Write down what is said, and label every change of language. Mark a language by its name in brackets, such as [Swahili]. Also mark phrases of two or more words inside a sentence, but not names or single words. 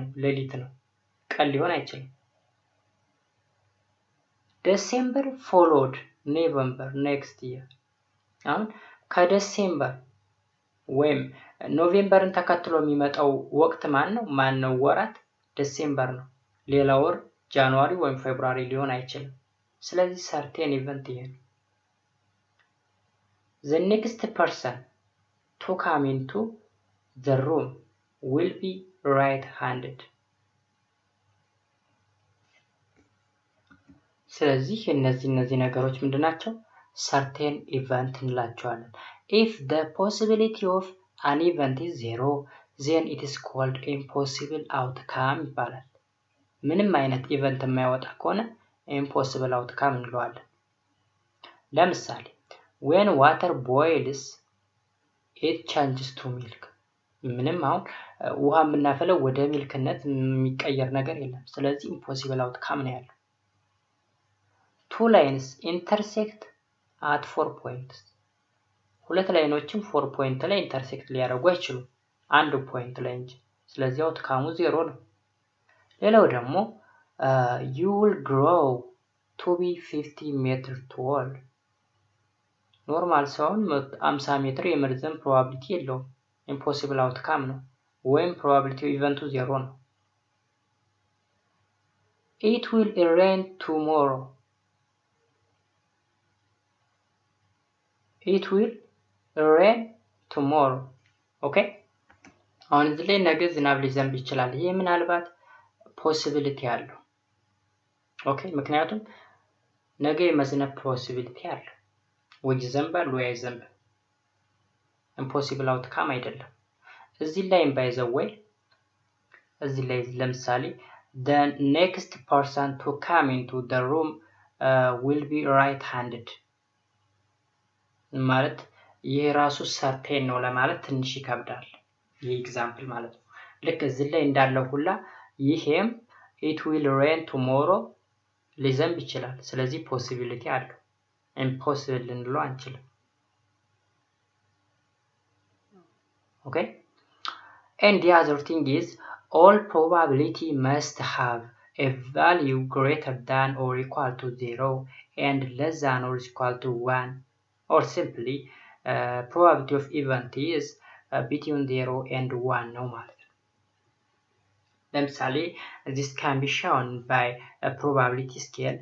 [Amharic] ሌሊት ነው፣ ቀን ሊሆን አይችልም። [English] December followed November next year። [Amharic] አሁን ከዲሴምበር ወይም ኖቬምበርን ተከትሎ የሚመጣው ወቅት ማን ነው? ወራት ዲሴምበር ነው። ሌላ ወር ጃንዋሪ ወይም ፌብሩዋሪ ሊሆን አይችልም። ስለዚህ [English] certain event [Amharic] ይሄ ነው። [English] the next person to come into the room will be right-handed. [Amharic] ስለዚህ እነዚህ ነገሮች ምንድናቸው? [English] certain event [Amharic] እንላቸዋለን። [English] if the possibility of an event is zero then it is called impossible outcome [Amharic] ይባላል። ምንም አይነት ኢቨንት የማይወጣ ከሆነ [English] impossible outcome [Amharic] እንለዋለን። ለምሳሌ [English] when water boils it changes to milk። [Amharic] ምንም አሁን ውሃ የምናፈለው ወደ ሚልክነት የሚቀየር ነገር የለም። ስለዚህ [English] impossible outcome [Amharic] ነው ያለው። [English] two lines intersect at 4 points። [Amharic] ሁለት ላይኖችም 4 ፖይንት ላይ ኢንተርሴክት ሊያደርጉ አይችሉም፣ አንድ ፖይንት ላይ እንጂ። ስለዚህ አውትካሙ 0 ነው። ሌላው ደግሞ [English] you will grow to be 50 meters tall። [Amharic] ኖርማል ሰውን 50 ሜትር የመርዘም ፕሮባቢሊቲ የለውም፣ [English] impossible outcome [Amharic] ነው፣ ወይም ፕሮባቢሊቲ ኢቨንቱ 0 ነው። [English] it will rain tomorrow። it will rain tomorrow። [Amharic] ኦኬ አሁን እዚህ ላይ ነገ ዝናብ ሊዘንብ ይችላል። ይሄ ምናልባት ፖሲቢሊቲ አለው። ኦኬ ምክንያቱም ነገ የመዝነብ ፖሲቢሊቲ አለው። ወይ ይዘንባል ወይ አይዘንብም። [English] impossible outcome [Amharic] አይደለም። እዚህ ላይም ባይዘወይ እዚህ ላይ ለምሳሌ [English] the next person to come into the room will be right-handed [Amharic] ማለት ይሄ ራሱ ሰርቴን ነው ለማለት ትንሽ ይከብዳል። ይሄ ኤግዛምፕል ማለት ነው። ልክ እዚህ ላይ እንዳለው ሁላ ይሄም [English] it will rain tomorrow [Amharic] ሊዘንብ ይችላል። ስለዚህ ፖሲቢሊቲ አለው። ኢምፖሲብል ልንለው አንችልም። [English] ኦኬ and the other thing is all probability must have a value greater than or equal to 0 and less than or equal to 1, or simply probability of event is between 0 and 1 [Amharic] ነው ማለት ነው። ለምሳሌ [English] this can be shown by a probability scale.